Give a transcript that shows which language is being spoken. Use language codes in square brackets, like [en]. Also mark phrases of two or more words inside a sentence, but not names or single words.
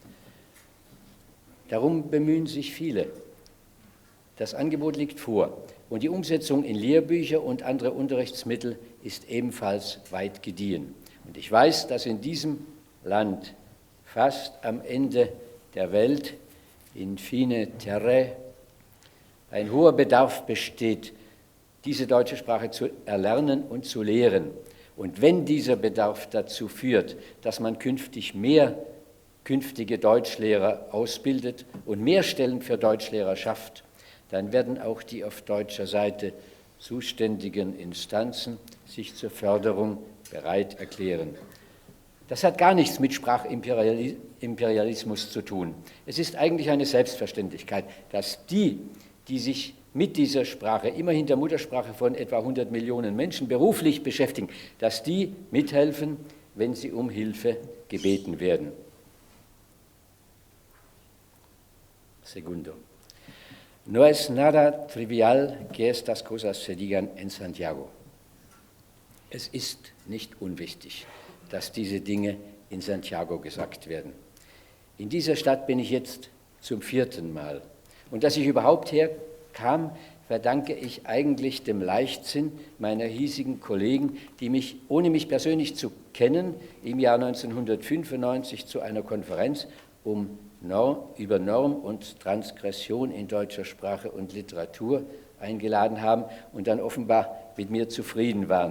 [de] Darum bemühen sich viele. Das Angebot liegt vor. Und die Umsetzung in Lehrbücher und andere Unterrichtsmittel ist ebenfalls weit gediehen. Und ich weiß, dass in diesem Land fast am Ende der Welt, [la] in fine terre, [de] ein hoher Bedarf besteht, diese deutsche Sprache zu erlernen und zu lehren. Und wenn dieser Bedarf dazu führt, dass man künftig mehr künftige Deutschlehrer ausbildet und mehr Stellen für Deutschlehrer schafft, dann werden auch die auf deutscher Seite zuständigen Instanzen sich zur Förderung bereit erklären. Das hat gar nichts mit Sprachimperialismus zu tun. Es ist eigentlich eine Selbstverständlichkeit, dass die sich mit dieser Sprache, immerhin der Muttersprache von etwa 100 Millionen Menschen, beruflich beschäftigen, dass die mithelfen, wenn sie um Hilfe gebeten werden. [es] Segundo. No es nada trivial que estas cosas se digan en Santiago. [de] Es ist nicht unwichtig, dass diese Dinge in Santiago gesagt werden. In dieser Stadt bin ich jetzt zum 4. Mal. Und dass ich überhaupt herkam, verdanke ich eigentlich dem Leichtsinn meiner hiesigen Kollegen, die mich, ohne mich persönlich zu kennen, im Jahr 1995 zu einer Konferenz über Norm und Transgression in deutscher Sprache und Literatur eingeladen haben und dann offenbar mit mir zufrieden waren.